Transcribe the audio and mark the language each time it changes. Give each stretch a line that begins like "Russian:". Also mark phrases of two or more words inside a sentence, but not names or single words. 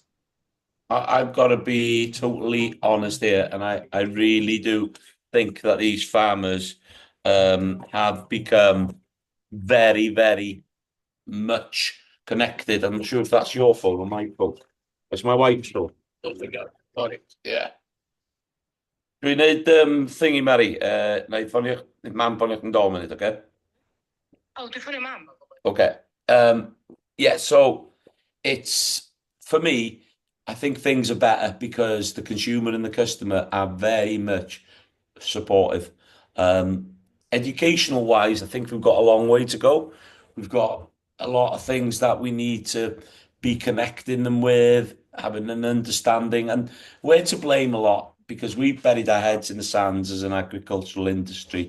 English: I've got to be totally honest here, and I really do think that these farmers have become very, very much connected. I'm not sure if that's your phone or my phone. It's my wife's phone. Don't forget. Sorry. Yeah.
Welsh: Dwi'n neud thingy, Mary. Na i ffonio, mam ffonio yn 2 munud, okay? Oh, dwi'n ffonio mam.
English: Okay. Yeah, so it's for me, I think things are better because the consumer and the customer are very much supportive. Um, educational wise, I think we've got a long way to go. We've got a lot of things that we need to be connecting them with, having an understanding, and we're to blame a lot because we've buried our heads in the sands as an agricultural industry.